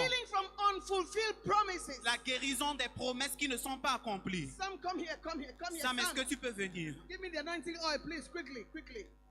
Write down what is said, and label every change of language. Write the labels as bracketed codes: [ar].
[en] Healing from unfulfilled promises. [fr] La guérison des promesses qui ne sont pas accomplies. [en] Sam, come here. [fr] Sam, est-ce [en] Sam. [fr] que tu peux venir? [en] Give me the anointing oil, please, quickly.